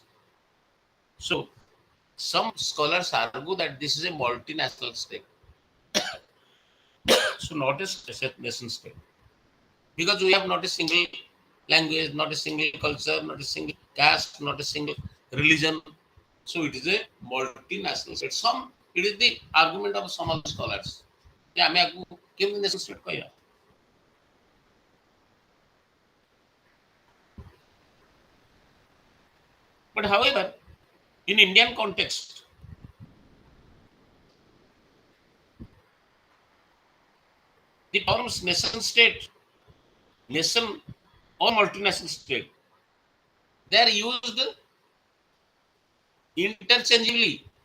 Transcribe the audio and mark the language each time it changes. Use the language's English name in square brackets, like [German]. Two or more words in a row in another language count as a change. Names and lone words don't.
[English] So some scholars argue that this is a multinational state, so not a nation state, because we have not a single language, not a single culture, not a single caste, not a single religion. So it is a multinational state. Some it is the argument of some of the scholars. [Odia] कि ଆମେ ଆକୁ କେମିତି [English] nation state [Odia] କହିବା? [English] But however, in Indian context, the terms nation state, nation or multinational state, they are used interchangeably.